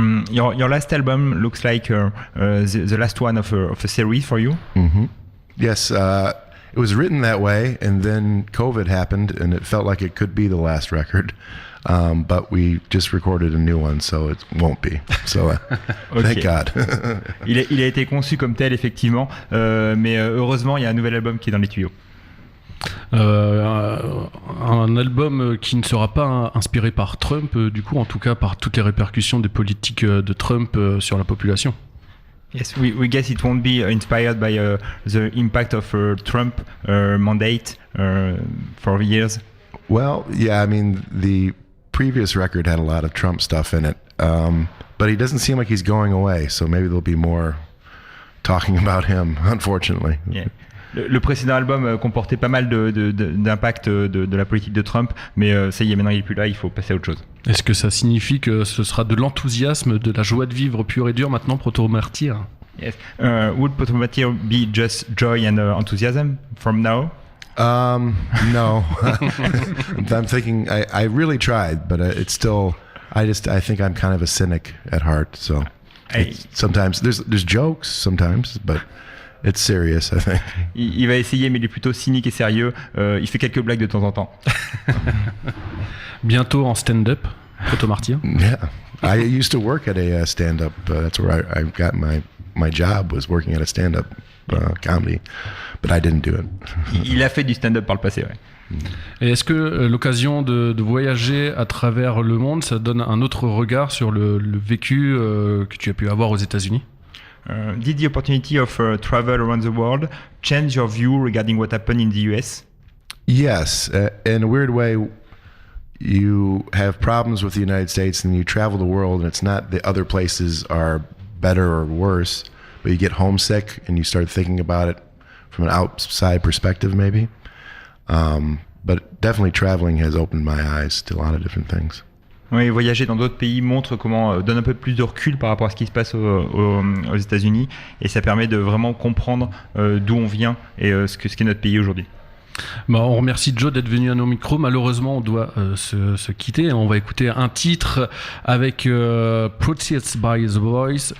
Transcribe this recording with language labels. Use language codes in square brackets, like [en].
[en] Your last album looks like the last one of a series for you. Mm-hmm. Yes, it was written that way, and then COVID happened, and it felt like it could be the last record. But we just recorded a new one, so it won't be. So thank God. [fr] Il a été conçu comme tel, effectivement, mais heureusement, il y a un nouvel album qui est dans les tuyaux. Un album qui ne sera pas inspiré par Trump, du coup, en tout cas par toutes les répercussions des politiques de Trump sur la population. [en] Yes, we guess it won't be inspired by the impact of Trump mandate for years. Well, yeah, I mean, the previous record had a lot of Trump stuff in it, but he doesn't seem like he's going away, so maybe there'll be more talking about him, unfortunately. Yeah. [fr] Le précédent album comportait pas mal d'impact de la politique de Trump, mais ça y est, maintenant il est plus là, il faut passer à autre chose. Est-ce que ça signifie que ce sera de l'enthousiasme, de la joie de vivre pure et dure maintenant, Proto Martyr? [en] Yes. Would Proto Martyr be just joy and enthusiasm from now? No. I'm thinking I really tried, but it's still. I think I'm kind of a cynic at heart. So sometimes there's jokes sometimes, but it's serious. I think. [fr] Il va essayer, mais il est plutôt cynique et sérieux. Il fait quelques blagues de temps en temps. Bientôt en stand-up, Proto Martyr. [en] Yeah, I used to work at a stand-up. That's where I got my job, was working at a stand-up comedy, but I didn't do it. [fr] Il a fait du stand-up par le passé, ouais. Et est-ce que l'occasion de voyager à travers le monde, ça donne un autre regard sur le vécu que tu as pu avoir aux États-Unis? [en] Did the opportunity of travel around the world change your view regarding what happened in the US? Yes, in a weird way. You have problems with the United States, and you travel the world, and it's not the other places are better or worse, but you get homesick and you start thinking about it from an outside perspective, maybe. But definitely traveling has opened my eyes to a lot of different things. [fr] Oui, voyager dans d'autres pays donne un peu plus de recul par rapport à ce qui se passe aux États-Unis, et ça permet de vraiment comprendre d'où on vient et ce qu'est notre pays aujourd'hui. Bah, on remercie Joe d'être venu à nos micros. Malheureusement, on doit se quitter. On va écouter un titre avec Proceeds by the Voice.